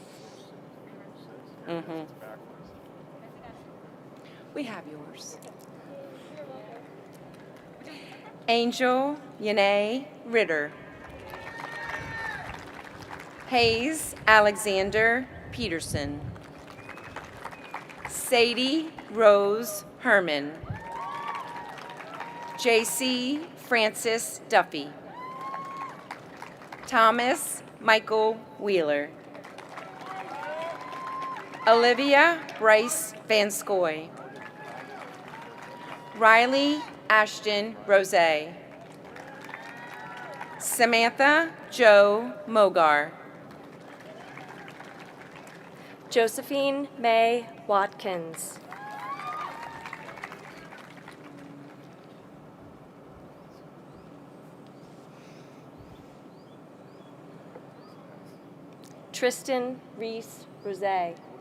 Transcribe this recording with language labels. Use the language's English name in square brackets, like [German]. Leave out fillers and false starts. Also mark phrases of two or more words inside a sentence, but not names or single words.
[English] We have yours. Angel Yanae Ritter. Hayes Alexander Peterson. Sadie Rose Herman. JC Francis Duffy. Thomas Michael Wheeler. Olivia Bryce Van Scoy. Riley Ashton Rose. Samantha Jo Mogar. Josephine May Watkins. Tristan Reese Rose.